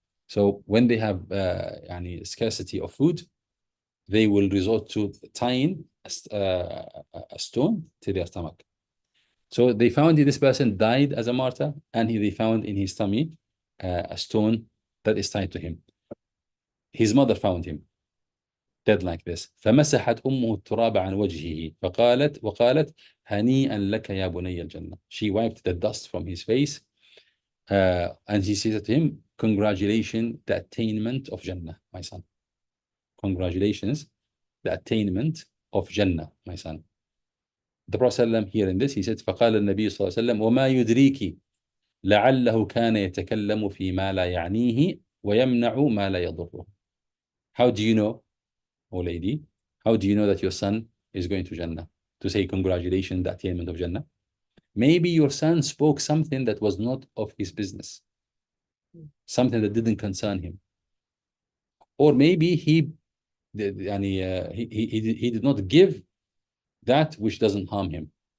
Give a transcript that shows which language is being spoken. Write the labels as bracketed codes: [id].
[en] So when they have scarcity of food, they will resort to tying a stone to their stomach. So they found this person died as a martyr, and they found in his tummy a stone that is tied to him. His mother found him dead like this. [ar] فمسحت أمه التراب عن وجهه وقالت هنيئا لك يا بني الجنة. [en] She wiped the dust from his face and she said to him, congratulations, the attainment of Jannah, my son. Congratulations, the attainment of Jannah, my son. The Prophet ﷺ here in this, he said, [ar] فقال النبي صلى الله عليه وسلم وما يدريك لعله كان يتكلم فيما لا يعنيه ويمنع ما لا يضره. [en] How do you know, oh lady, how do you know that your son is going to Jannah? To say congratulations, the attainment of Jannah. Maybe your son spoke something that was not of his business, something that didn't concern him. Or maybe he did not give that which doesn't harm him.